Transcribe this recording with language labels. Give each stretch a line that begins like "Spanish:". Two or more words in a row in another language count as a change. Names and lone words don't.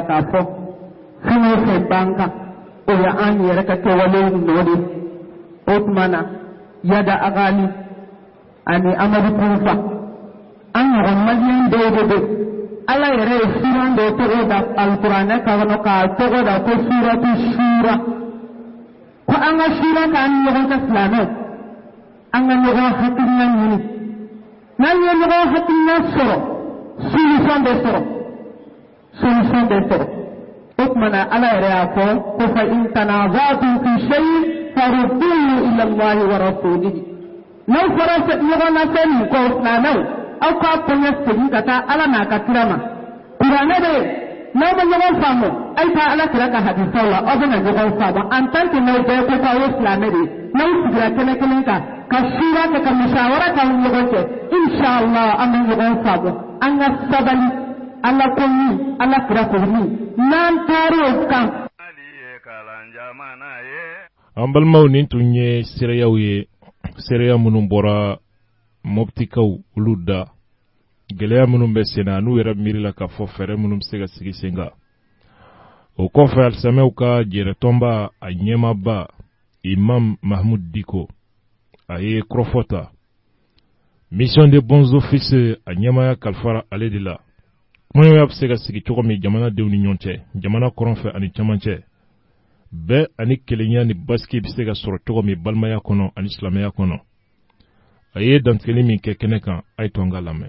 Bambara: k'a fɔ fɛn o fɛn b'an kan o ye an yɛrɛ ka kɛwalew nɔ de o tuma na Yada Agali ani Amadu Kurufa an ɲɔgɔn maliyɛn dɔw de don ala yɛrɛ ye suran dɔ tɔgɔ da alikuranɛ kɔnɔ k'a tɔgɔ da ko suratu shura ko an ka shura k'an ni ɲɔgɔn kɛ silamɛw an ka ɲɔgɔn hakilina ɲini n'an ye ɲɔgɔn hakilina sɔrɔ solution bɛ sɔrɔ o tuma na ala yɛrɛ y'a fɔ ko
Arabic: فإن تنازعتم في شيء فردوه إلى الله ورسوله
Bambara: n'aw fɔra ɲɔgɔn na fɛn min kɔ silamɛw aw k'a kɔɲɔ segin ka taa ala n'a ka kira ma kuranɛ bɛ n'aw ma ɲɔgɔn faamu a ye taa ala kira ka hadisaw la aw bɛna ɲɔgɔn faamu
French: en tant que
Bambara: n'aw bɛɛ ko k'aw ye silamɛ de ye n'aw sigira kɛnɛ kelen kan ka sura kɛ ka musawara k'aw ni ɲɔgɔn cɛ inshallah an bɛ ɲɔgɔn faamu an ka sabali ala ko min ala kira ko min n'an taar'o kan. an balimaw nin tun ye seereyaw ye seereya minnu bɔra mɔptikaw olu da gɛlɛya minnu bɛ sen na n'u yɛrɛ miirila k'a fɔ fɛɛrɛ minnu bɛ se ka sigi sen kan o kɔfɛ alisamɛw ka jɛrɛtɔnba a ɲɛmaaba imam mahmud diko a ye kɔrɔfɔ ta
French: mission de bons offices
Bambara: a ɲɛmaya kalifara ale de la kumaɲɔgɔnya bɛ se ka sigi cogo min jamanadenw ni ɲɔgɔn cɛ jamana kɔrɔnfɛ ani camancɛ bɛɛ ani kelenya ni basiki bɛ se ka sɔrɔ cogo min balimaya kɔnɔ ani silamɛya kɔnɔ a ye dantigɛli min kɛ kɛnɛ kan a ye to an ka lamɛn.